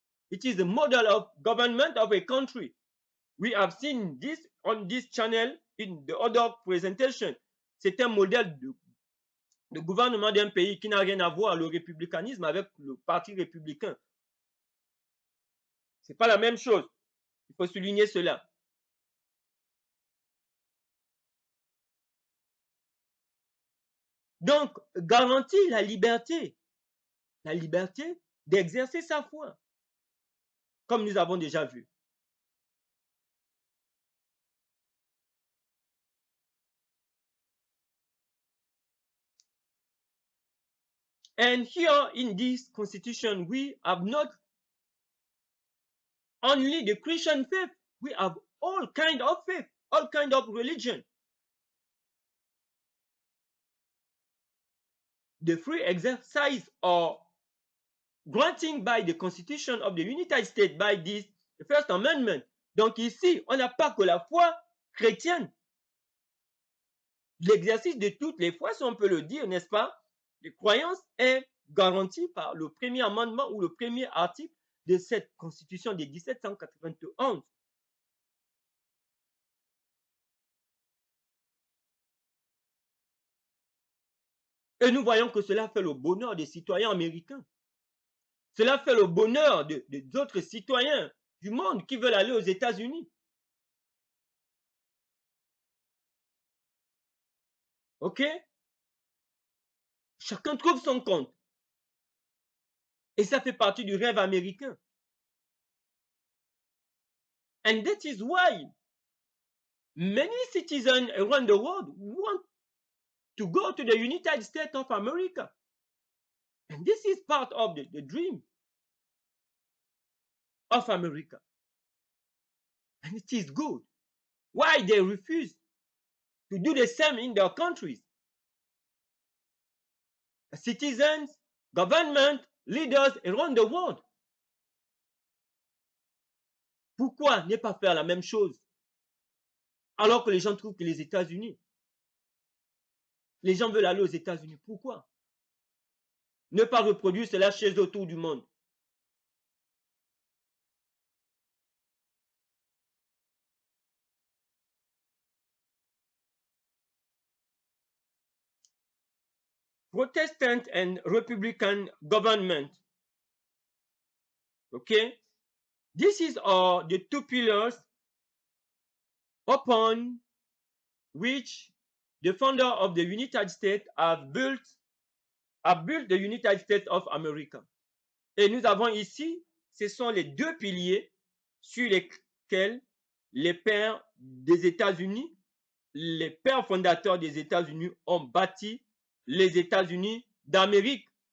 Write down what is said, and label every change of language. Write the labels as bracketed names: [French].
[English] It is the model of government of a country. We have seen this on this channel in the other presentation. [French] C'est un modèle de gouvernement d'un pays qui n'a rien à voir, le républicanisme, avec le parti républicain. C'est pas la même chose. Il faut souligner cela. Donc, garantit la liberté d'exercer sa foi, comme nous avons déjà vu. [English] And here in this constitution, we have not only the Christian faith, we have all kind of faith, all kind of religion. The free exercise or granting by the Constitution of the United States by this First Amendment. [French] Donc ici, on n'a pas que la foi chrétienne. L'exercice de toutes les foi, si on peut le dire, n'est-ce pas? Les croyances est garantie par le premier amendement ou le premier article de cette Constitution de 1791. Et nous voyons que cela fait le bonheur des citoyens américains. Cela fait le bonheur d'autres citoyens du monde qui veulent aller aux États-Unis. OK? Chacun trouve son compte. Et ça fait partie du rêve américain. [English] And that is why many citizens around the world want to go to the United States of America. And this is part of the dream of America. And it is good. Why they refuse to do the same in their countries? Citizens, government, leaders around the world. [French] Pourquoi ne pas faire la même chose? Alors que les gens trouvent que les États-Unis, les gens veulent aller aux États-Unis. Pourquoi? Ne pas reproduire cela chez eux autour du monde. [English] Protestant and Republican government. Okay? This is the two pillars upon which the founder of the United States have built the United States of America. [French] Et nous avons ici, ce sont les deux piliers sur lesquels les pères des États-Unis, les pères fondateurs des États-Unis ont bâti les États-Unis d'Amérique.